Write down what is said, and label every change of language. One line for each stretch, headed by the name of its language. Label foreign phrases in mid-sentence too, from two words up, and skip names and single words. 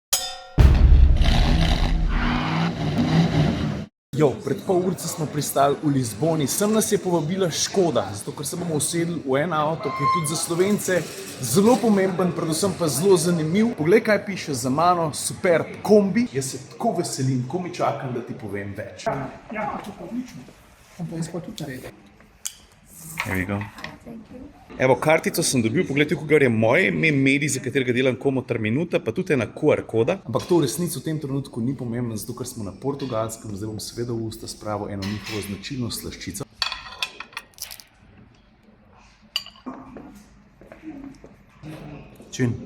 Slovenian: Pred pol urice smo pristali v Lizboni, sem nas je povabila Škoda, zato ker se bomo usedli v en avto, ki je tudi za Slovence zelo pomemben, predvsem pa zelo zanimiv. Poglej, kaj piše za mano, Superb kombi. Jaz se tako veselim, ko mi čakam, da ti povem več. Ja, to je odlično. On pa izpod tudi naredi.
English: Here we go.
Slovenian: Evo, kartico sem dobil, pogledajte, kako je moje ime, medij, za katerega delam Komotar Minuta, pa tudi ena QR koda. Ampak to v resnici v tem trenutku ni pomembno, zato ker smo na Portugalskem, zdaj bom seveda v usta spravil eno njihovo značilno slaščico. Čin.